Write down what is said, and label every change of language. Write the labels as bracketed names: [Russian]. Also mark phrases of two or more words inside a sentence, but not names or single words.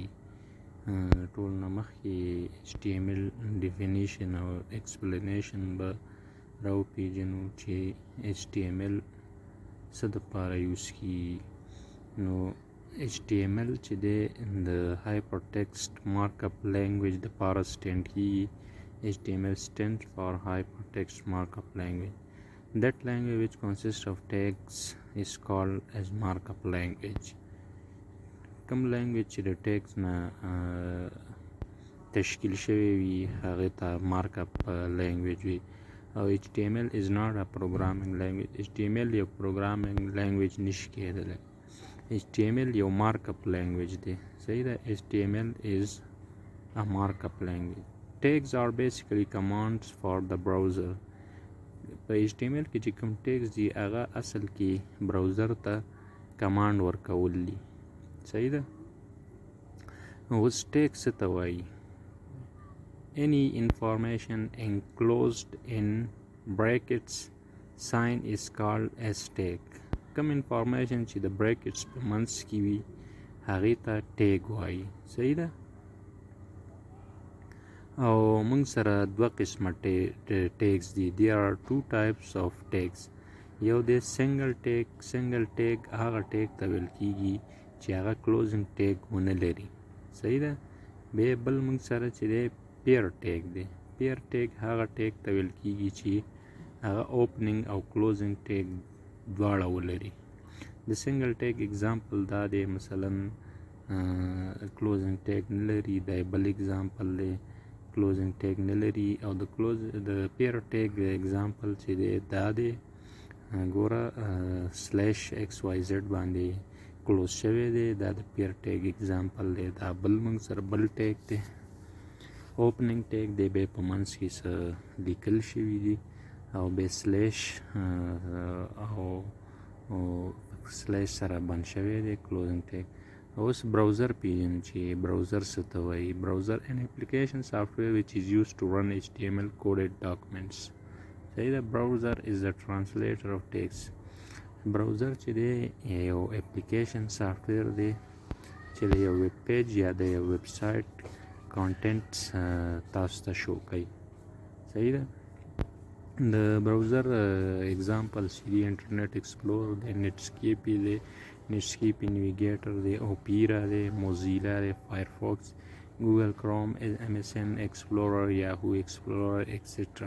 [Pashto] ټول نه مخکې HTML ډیفینیشن او ایکسپلینیشن به راو پیژنو چې HTML څه دپاره یوز کیږي. نو HTML چې دی د [English] Hypertext Markup Language [Pashto] دپاره سټینډ کیږي. [English] HTML stands for Hypertext Markup Language. That language which consists of tags is called as markup language. [Pashto] کوم language چې د tags نه تشکیل شوی وي هغې ته [English] markup language [Pashto] وي. [English] او HTML is not a programming language. HTML یو programming language [Pashto] نشي کېدلی. HTML یو [English] markup language [Pashto] دی. صحیح ده. [English] HTML is a markup language. Tags are basically commands for the browser. [Pashto] په HTML کې چې کوم tags دي هغه اصل کې براوزر ته کمانډ ورکول دي. صحیح ده. اوس tag څه ته وایي؟ [English] Any information enclosed in brackets sign is called as tag. [Pashto] کوم information چې د brackets په منځ کې وي هغې ته tag وایي. صحیح ده. او موږ سره دوه قسمه tags دي. [English] There are two types of tags. [Pashto] یو دی [English] single tag. single tag [Pashto] هغه tag ته ویل کیږي چې هغه [English] closing tag [Pashto] ونه لري. صحیح ده. بیا بل موږ سره چې دی [English] pair tag [Pashto] دی. [English] pair tag [Pashto] هغه tag ته ویل کیږي چې هغه opening او [English] closing tag [Pashto] دواړه ولري. د [English] single tag [Pashto] example دا دی مثلا [English] closing tag [Pashto] نه لري. دا بل example دی [English] closing tag [Pashto] نه لري. او د [English] pair tag example [Pashto] چې دی دا دی ګوره /xyz باندې کلوز شوی دی. دا د [English] pair tag example [Pashto] دی. دا بل موږ سره بل tag دی [English] opening tag [Pashto] دی. بیا په منځ کې څه لیکل شوي دي او بیا او سره بند شوی دی [English] closing tag. [Pashto] اوس براوزر پیژنو چې براوزر څه ته وایي. [English] براوزر an application software which is used to run HTML coded documents. [Pashto] صحیح ده. [English] براوزر is the translator of text. [Pashto] براوزر چې دی یو [English] application software [Pashto] دی چې د یو [English] web page [Pashto] یا د یو [English] website contents [Pashto] تاسو ته شو کوي. صحیح ده. د براوزر اگزامپل چې دی انټرنیټ ایکسپلور دی، نټسکیپ دی، نټسکیپ نیویګیټر دی، اوپیرا دی، موزیلا دی، فایرفاکس، ګوګل کروم، MSN ایکسپلورر، یاهو ایکسپلورر ایکسیټرا.